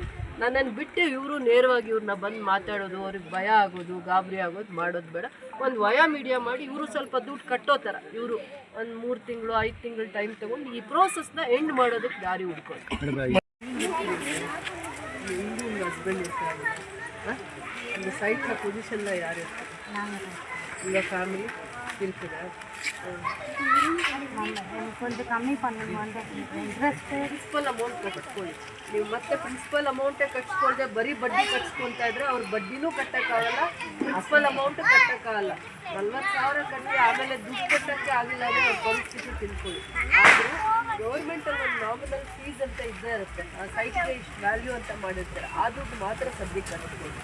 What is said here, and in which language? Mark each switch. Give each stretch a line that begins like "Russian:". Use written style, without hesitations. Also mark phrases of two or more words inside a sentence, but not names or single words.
Kannada: ನನ್ನನ್ನು ಬಿಟ್ಟು ಇವರು ನೇರವಾಗಿ ಇವ್ರನ್ನ ಬಂದು ಮಾತಾಡೋದು, ಅವ್ರಿಗೆ ಭಯ ಆಗೋದು, ಗಾಬರಿ ಆಗೋದು ಮಾಡೋದು ಬೇಡ. ಒಂದು
English: via media
Kannada: ಮಾಡಿ ಇವರು ಸ್ವಲ್ಪ ದುಡ್ಡು ಕಟ್ಟೋ ಥರ ಇವರು ಒಂದು 3 ತಿಂಗಳು 5 ತಿಂಗಳು ಟೈಮ್ ತೊಗೊಂಡು ಈ ಪ್ರೋಸೆಸ್ನ ಎಂಡ್ ಮಾಡೋದಕ್ಕೆ ದಾರಿ ಹುಡ್ಕೊಂಡು ಹಸ್ಬೆಂಡ್ ಇರ್ತಾರೆ.
Tamil: இந்த சைட்டில் பொசிஷனில் யார் இருக்கு? உங்கள் ஃபேமிலி இருக்குதா? கொஞ்சம் கம்மி பண்ணணும்.
Kannada: ಇಂಟ್ರೆಸ್ಟ್
English: principal amount
Kannada: ಕಟ್ಕೊಳ್ಳಿ. ನೀವು ಮತ್ತೆ
English: principal amount
Kannada: ಕಟ್ಸ್ಕೊಳ್ದೆ ಬರೀ ಬಡ್ಡಿ ಕಟ್ಸ್ಕೊಳ್ತಾ ಇದ್ರೆ ಅವ್ರ ಬಡ್ಡಿನೂ ಕಟ್ಟೋಕ್ಕಾಗಲ್ಲ,
English: principal amount
Kannada: ಕಟ್ಟೋಕ್ಕಾಗಲ್ಲ. 40,000 ಕಟ್ಟಿ ಆಮೇಲೆ ದುಡ್ಡು ಕಟ್ಟೋಕ್ಕೆ ಆಗಿಲ್ಲ ಅಂದರೆ ಅವ್ರ ಪರಿಸ್ಥಿತಿ ತಿಳ್ಕೊಳ್ಳಿ. ಆದರೂ ಗೌರ್ಮೆಂಟಲ್ಲಿ ಒಂದು
English: nominal fees
Kannada: ಅಂತ ಇದ್ದೇ ಇರುತ್ತೆ, ಆ ಸೈಟ್ಗೆ ಇಷ್ಟು ವ್ಯಾಲ್ಯೂ ಅಂತ ಮಾಡಿರ್ತಾರೆ, ಆ ದುಡ್ಡು ಮಾತ್ರ ಸದ್ಯಕ್ಕೆ ಕಟ್ಬೋದು.